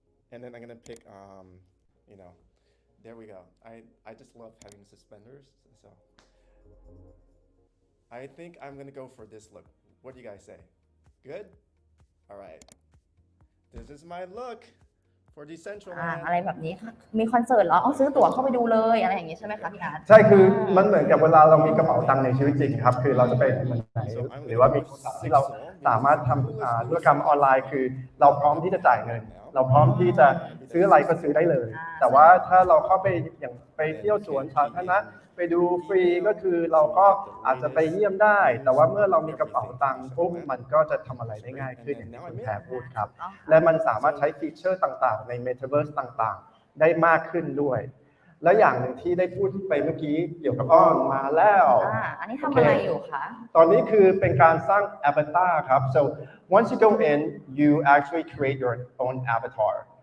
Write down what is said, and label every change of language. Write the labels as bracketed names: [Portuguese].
[English] And then I'm gonna pick, you know, there we go. I just love having suspenders, so. I think I'm gonna go for this look. What do you guys say? Good? All right. This is my look for Decentral Land. [Thai] อะไรแบบนี้ค่ะมีคอนเสิร์ตเหรอเอาซื้อตั๋วเข้าไปดูเลยอะไรอย่างนี้ใช่ไหมคะพี่อาร์ต ใช่คือมันเหมือนกับเวลาเรามีกระเป๋าตังค์ในชีวิตจริงครับคือเราจะไปเมืองไหนหรือว่ามีโทรศัพท์ที่เราสามารถทำธุรกรรมออนไลน์คือเราพร้อมที่จะจ่ายเงินเราพร้อมที่จะ ซื้ออะไรก็ซื้อได้เลยแต่ว่าถ้าเราเข้าไปอย่างไปเที่ยวสวนสาธารณะไปดูฟรีก็คือเราก็อาจจะไปเยี่ยมได้แต่ว่าเมื่อเรามีกระเป๋าตังค์ปุ๊บมันก็จะทำอะไรได้ง่ายขึ้นอย่างที่คุณแพรพูดครับและมันสามารถใช้ฟีเจอร์ต่างๆใน Metaverse ต่างๆได้มากขึ้นด้วยและอย่างหนึ่งที่ได้พูดไปเมื่อกี้เกี่ยวกับมาแล้ว อันนี้ทำอะไรอยู่คะ ตอนนี้คือเป็นการสร้าง avatar ครับ [English] so once you go in you actually create your own avatar